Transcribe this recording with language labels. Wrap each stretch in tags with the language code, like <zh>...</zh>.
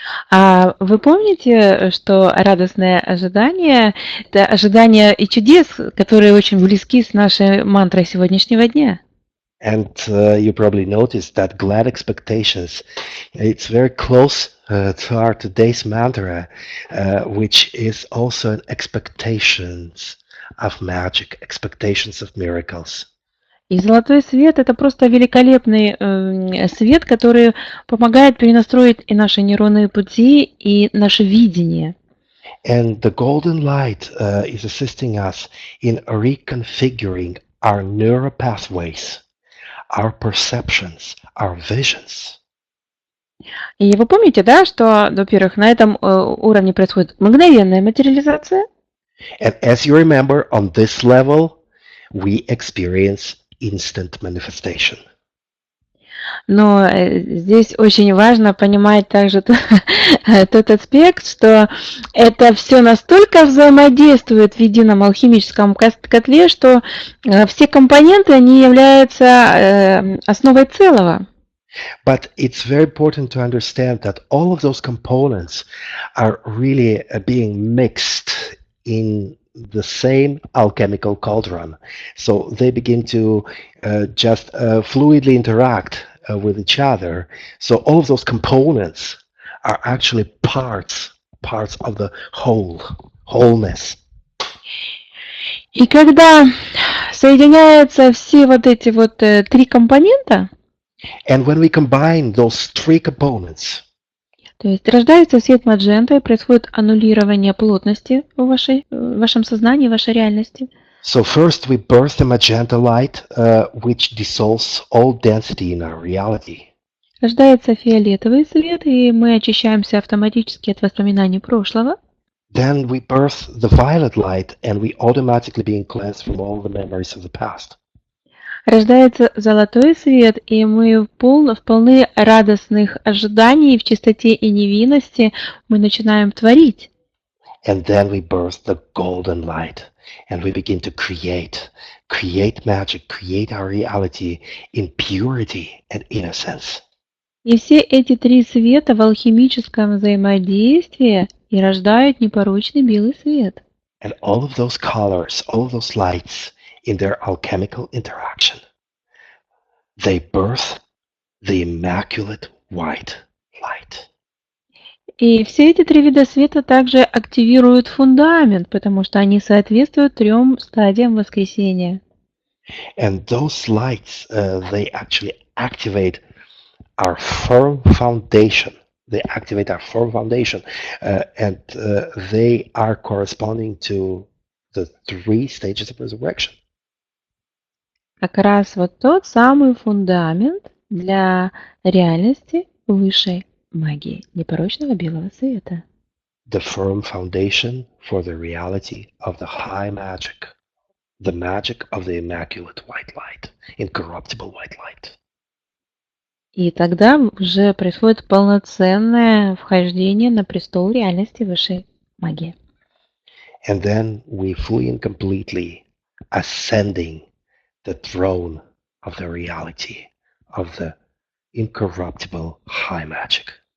<ru>А вы помните, что радостное ожидание – это ожидание и чудес, которые очень близки с нашей мантрой сегодняшнего дня?</ru> <en>And you probably noticed that glad expectations, it's very close to our today's mantra, which is also an expectations of magic, expectations of miracles.</en> <ru>И золотой свет – это просто великолепный свет, который помогает перенастроить и наши нейронные пути, и наше видение.</ru> <en>And the golden light is assisting us in reconfiguring our neural pathways, our perceptions, our visions.</en> <ru>И вы помните, да, что, во-первых, на этом уровне происходит мгновенная материализация.</ru> <en>And as you remember, on this level, we experience instant manifestation.</en> <ru>Но здесь очень важно понимать также тот аспект, что это все настолько взаимодействует в едином алхимическом котле, что все компоненты, они являются основой целого.</ru> <en>But it's very important to understand that all of those components are really being mixed in the same alchemical cauldron. So they begin to just fluidly interact with each other. So all of those components are actually parts of the wholeness.</en> <ru>И когда соединяются все вот эти вот три компонента,</ru> <en>And when we combine those three components,</en> <ru>то есть рождается свет маджента и происходит аннулирование плотности в вашем сознании, в вашей реальности.</ru> <en>So first we birth the magenta light, which dissolves all density in our reality.</en> <ru>Рождается фиолетовый свет, и мы очищаемся автоматически от воспоминаний прошлого.</ru> <en>Then we birth the violet light, and we automatically being cleansed from all the memories of the past.</en> <ru>Рождается золотой свет, и мы полны радостных ожиданий в чистоте и невинности мы начинаем творить.</ru> <en>And then we birth the golden light, and we begin to create magic, create our reality in purity and innocence.</en> <ru>И все эти три света в алхимическом взаимодействии и рождают непорочный белый свет.</ru> <en>And all of those colors, all of those lights, in their alchemical interaction, they birth the immaculate white light.</en> <ru>И все эти три вида света также активируют фундамент, потому что они соответствуют трем стадиям воскресения.</ru> <en>And those lights, they actually activate our firm foundation. They activate our firm foundation, and they are corresponding to the three stages of resurrection.</en> <ru>Как раз вот тот самый фундамент для реальности высшей магии, непорочного белого света.</ru> <en>The firm foundation for the reality of the high magic, the magic of the immaculate white light, incorruptible white light.</en> <ru>И тогда уже происходит полноценное вхождение на престол реальности высшей магии.</ru> <en>And then we fully and completely ascending the throne of the reality of the incorruptible high magic.</en>